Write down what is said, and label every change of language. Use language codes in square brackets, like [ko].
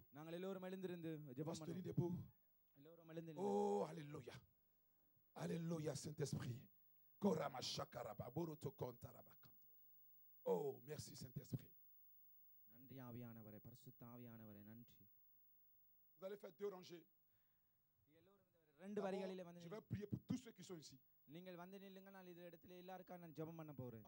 [ta] நாங்கள் எல்லோரும் எழுந்திருந்து [fr] On va [ta] ஜெபம் [fr] se tenir [ta] பண்ணுவோம். [fr] debout. [ta] எல்லோரும் எழுந்திருந்து [fr] Oh, alléluia. Alléluia, Saint-Esprit. Korama shakaraba boroto kontaraba. Oh, merci Saint-Esprit. [ta] நன்றி ஆவியானவரே பரிசுத்த ஆவியானவரே நன்றி. [fr] Vous allez faire 2 rangées. [ta] ரெண்டு வரிகளிலே வந்து [fr] Je vais prier pour tous ceux qui sont ici. [ta] நீங்கள் வந்து நில்லுங்க நான் இந்த இடத்துல எல்லாருக்காக நான் ஜெபம் பண்ண போறேன்.